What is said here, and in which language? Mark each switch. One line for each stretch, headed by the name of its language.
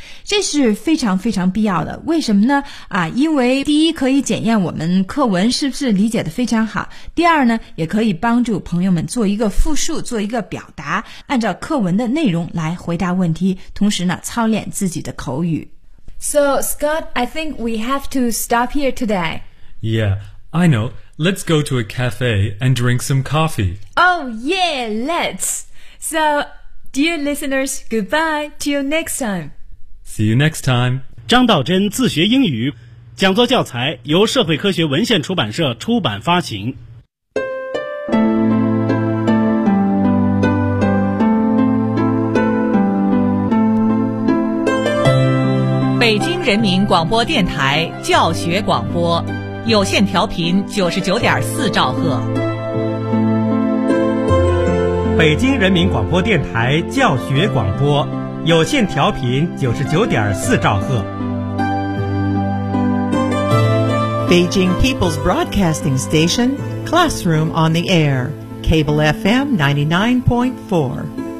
Chinese: 这是非常非常必要的，为什么呢？因为第一可以检验我们课文是不是理解得非常好，第二呢，也可以帮助朋友们做一个复述，做一个表达，按照课文的内容来回答问题，同时呢，操练自己的口语。
English: So, Scott, I think we have to stop here today. Yeah, I know. Let's go to a cafe and drink some coffee. Oh, yeah, let's. So, dear listeners, goodbye, till next time. See you next time.
Chinese: 张道真自学英语讲座教材由社会科学文献出版社出版发行。北京人民广播电台教学广播有线调频99.4兆赫。北京人民广播电台教学广播有线调频99.4兆赫。
English: Beijing People's Broadcasting Station, Classroom on the Air, Cable FM 99.4.